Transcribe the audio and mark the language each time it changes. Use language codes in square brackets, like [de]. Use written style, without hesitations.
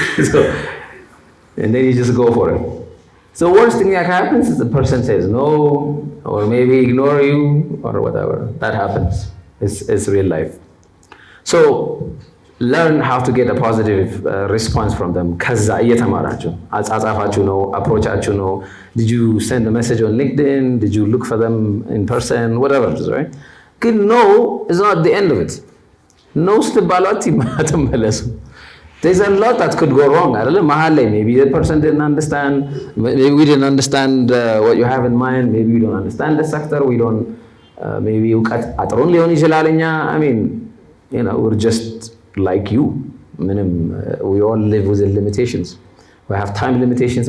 [en] So, and then you just go for it. So worst thing that happens is the person says no, or maybe ignore you, or whatever. That happens. It's real life. So learn how to get a positive response from them. [am] ከዛ እየተማራችሁ አጻጻፋችሁ ነው approachአችሁ ነው. [en] Did you send a message on LinkedIn? Did you look for them in person? Whatever it is, right? Good no is not the end of it. [am] No ስትባሉ አትመለሱ. [en] There's a lot that could go wrong. Maybe the person didn't understand. Maybe we didn't understand what you have in mind. Maybe we don't understand the sector. We don't. Maybe you only I mean, you know, we're just like you. We all live within limitations. We have time limitations.